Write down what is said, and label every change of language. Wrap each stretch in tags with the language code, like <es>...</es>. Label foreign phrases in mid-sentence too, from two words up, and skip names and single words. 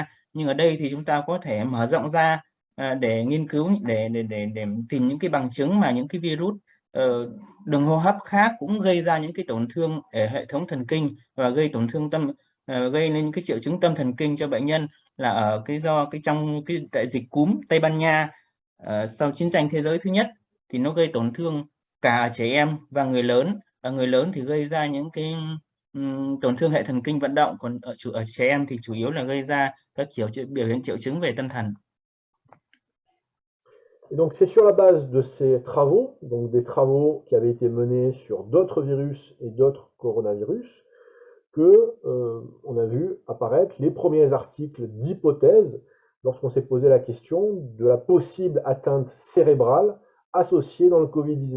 <vi>Nhưng ở đây thì chúng ta có thể mở rộng ra để nghiên cứu, để tìm những cái bằng chứng mà những cái virus đường hô hấp khác cũng gây ra những cái tổn thương ở hệ thống thần kinh và gây tổn thương gây nên những cái triệu chứng tâm thần kinh cho bệnh nhân, là ở trong cái đại dịch cúm Tây Ban Nha sau chiến tranh thế giới thứ nhất thì nó gây tổn thương cả trẻ em và người lớn. Ở người lớn thì gây ra những cái tổn thương hệ thần kinh vận động, còn ở trẻ em thì chủ yếu là gây ra các biểu hiện triệu chứng về tâm thần.</vi> <fr>Et donc c'est sur la base de ces travaux, donc des travaux qui avaient été menés sur d'autres virus et d'autres coronavirus, que on a vu apparaître les premiers articles d'hypothèse lorsqu'on s'est posé la question de la possible atteinte cérébrale associée dans le Covid-19.</fr>